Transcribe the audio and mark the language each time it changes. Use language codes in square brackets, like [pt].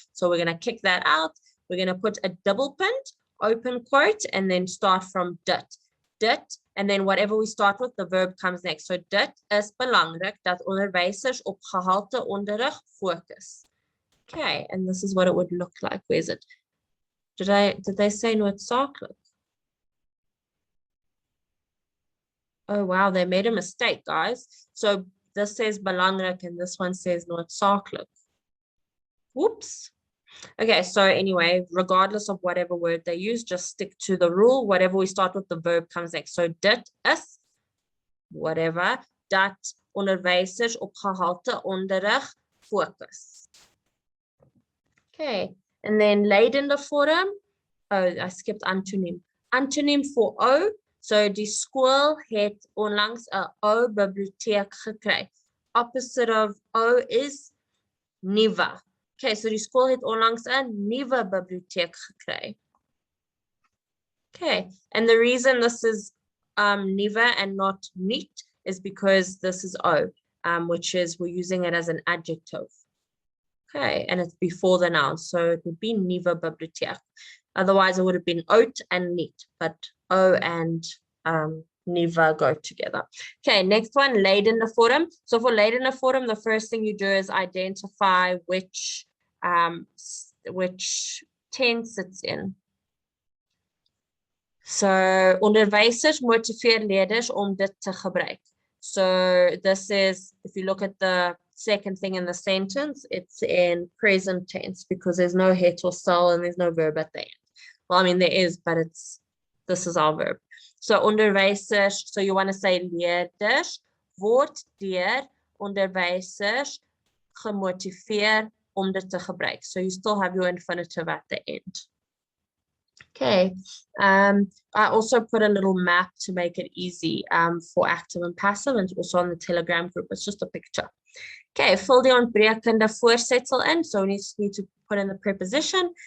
[en] So we're gonna kick that out. We're gonna put a double punt, open quote, and then start from dit. Dit, and then whatever we start with, the verb comes next. So [af] dit is belangrik dat onderwysers op gehalte onderrig focus. [en] Okay, and this is what it would look like. Where is it? Did they say noodzakelijk? Oh wow, they made a mistake, guys. So this says belangrik and this one says noodzakelijk. Whoops. Okay, so anyway, regardless of whatever word they use, just stick to the rule. Whatever we start with, the verb comes next. [af] So dit is, whatever, dat onderwysers op gehalte onderrig fokus. [en] Okay, and then lydende vorm. Oh, I skipped antoniem. Antoniem for O. [af] So die skool het onlangs 'n ou biblioteek gekry. [en] Opposite of O is nuwe. [af] Okay, so die skool het onlangs 'n nuwe biblioteek gekry. [en] Okay, and the reason this is nuwe and not nuut is because this is O, which is we're using it as an adjective. Okay, and it's before the noun, so it would be nuwe biblioteek. Otherwise, it would have been oud and nuut, but O and nuwe go together. Okay, next one, lydende vorm. So for lydende vorm, the first thing you do is identify which tense it's in. [af] So onderwysers motiveer leerders om dit te gebruik. [en] So this is, if you look at the second thing in the sentence, it's in present tense because there's no het or sal and there's no verb at the end. Well, I mean, there is, but this is our verb. [af] So onderwysers, [en] so you want to say [af] leerders word deur onderwysers gemotiveer om dit te gebruik. [en] So you still have your infinitive at the end. Okay, I also put a little map to make it easy for active and passive, and also on the Telegram group. It's just a picture. Okay, [af] vul die ontbrekende voorsetsel in. [en] So we need to put in the preposition.